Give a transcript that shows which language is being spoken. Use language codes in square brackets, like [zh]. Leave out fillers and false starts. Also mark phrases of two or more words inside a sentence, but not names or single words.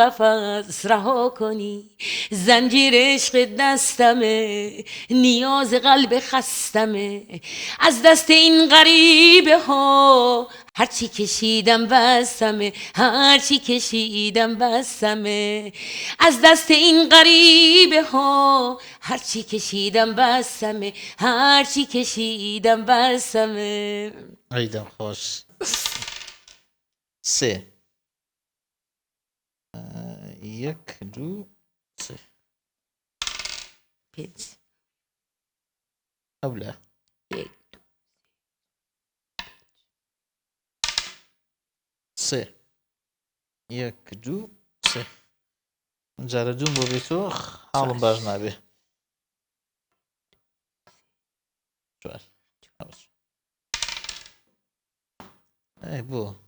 [fa] قفس رها کنی زنجیر عشق دستمه نیاز قلب خستمه از دست این غریبه ها هرچی کشیدم بستمه هرچی کشیدم بستمه از دست این غریبه ها هرچی کشیدم بستمه هرچی کشیدم بستمه [ckb] ئەیدەم خۆش سێ یەک دوو سێ پێنج ئەو لە یەک سێ یەک دوو سێ جارە دوم بۆ بێتەوە حاڵم باش نابێ چوار ئەی بۆ